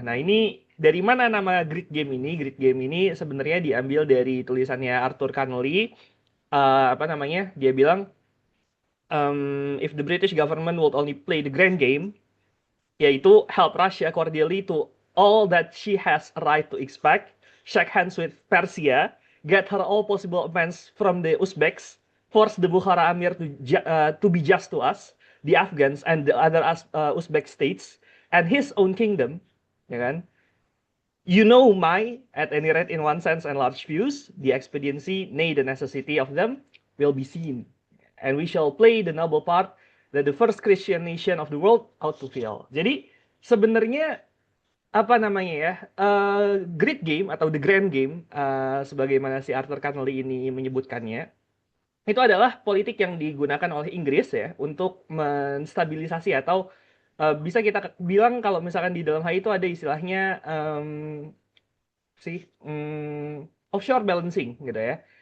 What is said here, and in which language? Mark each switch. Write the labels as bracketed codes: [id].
[id] Nah ini dari mana nama Grid Game ini? Grid Game ini sebenarnya diambil dari tulisannya Arthur Connolly. Apa namanya? Dia bilang, [en] if the British government would only play the grand game, yaitu help Russia cordially to all that she has a right to expect, shake hands with Persia, get her all possible advance from the Uzbeks, force the Bukhara Amir to be just to us, the Afghans and the other Uzbek states, and his own kingdom, ya kan? You know my, at any rate in one sense and large views, the expediency, nay the necessity of them, will be seen. And we shall play the noble part that the first Christian nation of the world ought to fill. [id] Jadi sebenarnya apa namanya ya, great game atau the grand game, sebagaimana si Arthur Connolly ini menyebutkannya, itu adalah politik yang digunakan oleh Inggris ya untuk menstabilisasi atau bisa kita bilang kalau misalkan di dalam hal itu ada istilahnya sih offshore balancing gitu ya.